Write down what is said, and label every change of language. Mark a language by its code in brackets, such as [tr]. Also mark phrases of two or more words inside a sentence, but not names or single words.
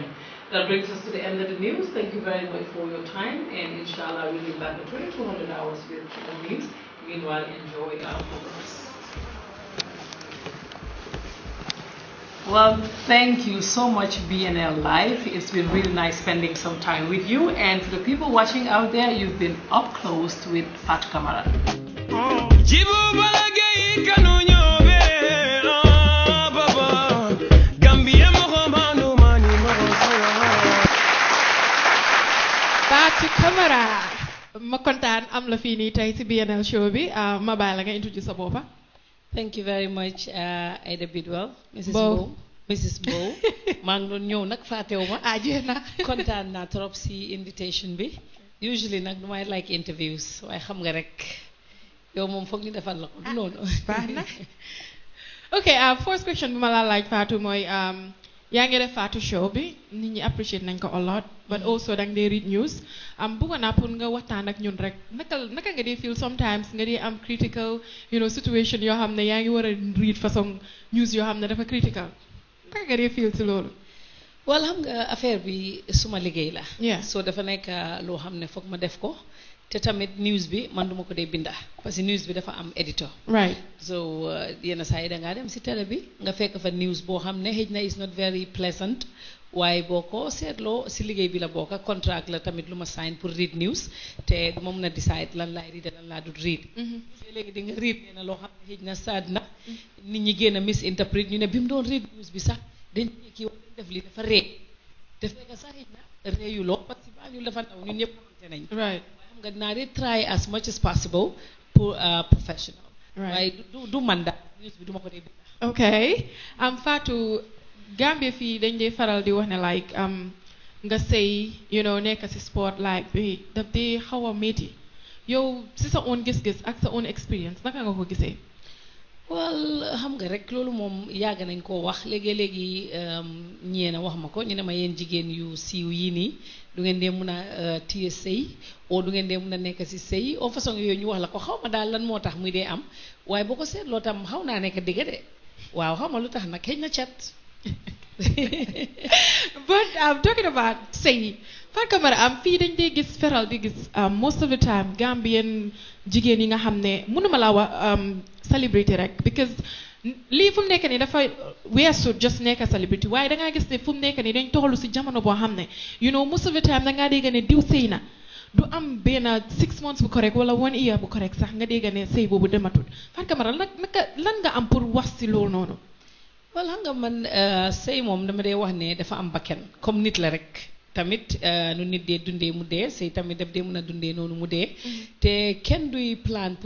[en] That brings us to the end of the news. Thank you very much for your time, and inshallah we'll be back in 2200 hours with the news. Meanwhile, enjoy our programs. Well, thank you so much, BNL Live. It's been really nice spending some time with you, and for the people watching out there, you've been up close with Fatou Kamara. [wo] Fatou Kamara ma kontaan am la fii nii tey ci BNL show bi ma bàyyi la nga introduce sa boppa. [en] Thank you very much, Aida Bidwell, Mrs. Bow. Bow. Mrs. Bow. [wo] maa ngi doon ñëw nag fàttewu ma. jeex na. kontaan naa trop si invitation bi. Usually nag du may [en] like interviews [wo] waaye xam nga rek yow moom foog ñu defal la ko du noonu. baax na. ok [en] first question [wo] bi ma la laaj Fatou mooy yaa ngi def Fatou show bi nit ñi appreciate nañ ko [en] a lot [wo] but also danga dee [en] read news [wo] bëggoon naa pour nga waxtaan ak ñun rek naka nga dee [en] feel sometimes [wo] nga dee am [en] critical situation [wo] yoo xam ne yaa ngi war a read façon news yoo xam ne dafa critical naka nga dee feel si loolu. wala xam nga affaire bi suma liggéey la. [en] Yeah. [wo] so dafa nekk loo xam ne foog ma def ko te tamit news bi man duma ko dee binda [fr] parce que [wo] news bi dafa am editor. [en] right. [wo] so yenn saa yi dangaa dem si télé bi nga fekk fa news boo xam ne xëj na [en] is not very pleasant [wo] waaye boo ko seetloo si liggéey bi la bokk contract la tamit lu ma sign pour [en] read news [wo] te du ma mun a decide lan laay read lan laa dul read. léegi di nga read nee na loo xam ne xëj na sad na nit ñi génn a misinterpret ñu ne bi mu doon read news bi sax dañ kii wax def li dafa ree te fekk sax xëj na reeyuloo [fr] parce que [wo] Banjul dafa ndaw ñun ñëpp xamante nañ. [en] right. [wo] nga dinaa di [en] try as much as possible pour professional. [wo] waaye du man daal news bi du ma ko dee binda. ok Fatou Gambia fii dañ dee faral di wax ne like nga sëy nekk si spotlight bi daf dee xaw a métti yow si sa own gis-gis ak sa [en] own experience [wo] naka nga ko gisee. well xam nga rek loolu moom yàgg nañ koo wax léegi ñeena wax ma ko ñu ne ma yéen jigéen yu siiw yii nii du ngeen dee mun a téye sëy oo du ngeen dee mun a nekk si sëy oo façon yooyu ñu wax la ko xaw ma daal lan moo tax muy dee am waaye boo ko seetloo tam xaw naa nekk dëgg de waaw xaw ma lu tax nag xëy na cat. [en] But talking about [wo] sëy Fatou Camara fii dañ dee gis feral di gis [en] most of the time [wo] Gambian jigéen yi nga xam ne mënuma laa wax celebrity rek because lii fu mu nekk nii dafa weesu just nekk celebrity waaye dangaa gis ne fu mu nekk nii dañ toxalu si jamono boo xam ne [en] you know most of the time [wo] dangaa dégg ne diw sëy na du am benn 6 months bu correct wala 1 year bu correct sax nga dégg ne sëy boobu dematul Fatou Camara lan nga am pour wax si loolu noonu. wala xam nga man sëy moom dama dee wax ne dafa am bakken comme nit la rek tamit nu nit dee dundee mu dee sëy tamit daf dee mën a dundee noonu mu dee te kenn duy plan pour